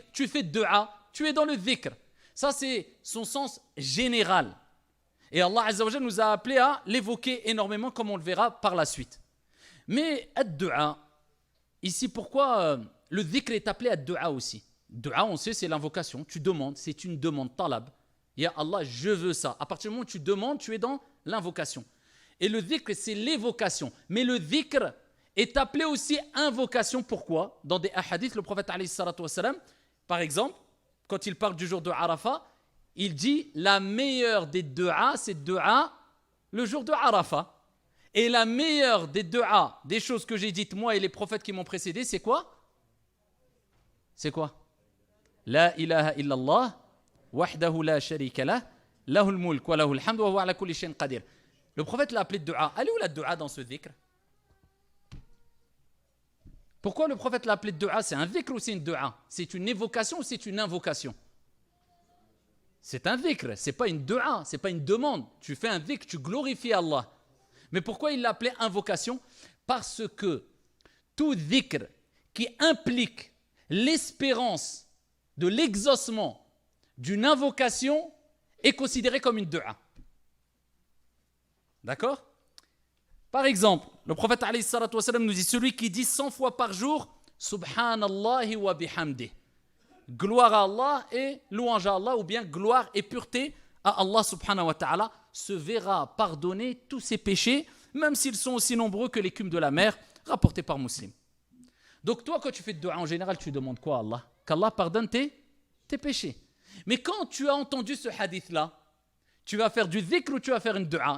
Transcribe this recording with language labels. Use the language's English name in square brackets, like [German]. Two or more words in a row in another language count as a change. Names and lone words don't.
[French] Tu fais dua, tu es dans le dhikr. Ça, c'est son sens général. Et Allah [Arabic] عز وجل [French] nous a appelés à l'évoquer énormément, comme on le verra par la suite. Mais ad-du'a, ici pourquoi le dhikr est appelé ad-du'a aussi. Du'a, on sait, c'est l'invocation, tu demandes, c'est une demande, talab. [Arabic] Ya Allah, [French] je veux ça. À partir du moment où tu demandes, tu es dans l'invocation. Et le dhikr, c'est l'évocation. Mais le dhikr est appelé aussi invocation. Pourquoi ? Dans des hadiths, le prophète [Arabic] عليه الصلاة والسلام, [French] par exemple, quand il parle du jour de Arafat, il dit la meilleure des du'a, c'est du'a le jour de Arafat. Et la meilleure des du'a, des choses que j'ai dites moi et les prophètes qui m'ont précédé, c'est quoi ? C'est quoi ? [Arabic] لا إله إلا الله وحده لا شريك له له الملك وله الحمد وهو على كل شيء قدير. [French] Le prophète l'a appelé du'a. Elle est où la du'a dans ce dhikr ? Pourquoi le prophète l'a appelé du'a ? C'est un dhikr ou c'est une du'a ? C'est une évocation ou c'est une invocation ? C'est un dhikr, c'est pas une du'a, c'est pas une demande. Tu fais un dhikr, tu glorifies Allah. Mais pourquoi il l'a appelé invocation ? Parce que tout dhikr qui implique l'espérance de l'exaucement d'une invocation est considéré comme une du'a. D'accord ? Par exemple, le prophète [Arabic] عليه الصلاة والسلام [French] nous dit celui qui dit 100 fois par jour [Arabic] سبحان الله وبحمده. [French] Gloire à Allah et louange à Allah, ou bien gloire et pureté à Allah [Arabic] سبحانه وتعالى, [French] se verra pardonner tous ses péchés, même s'ils sont aussi nombreux que l'écume de la mer, rapporté par Muslim. Donc toi, quand tu fais de dua, en général, tu demandes quoi à Allah ? Qu'Allah pardonne tes péchés. Mais quand tu as entendu ce hadith-là, tu vas faire du dhikr ou tu vas faire une dua ?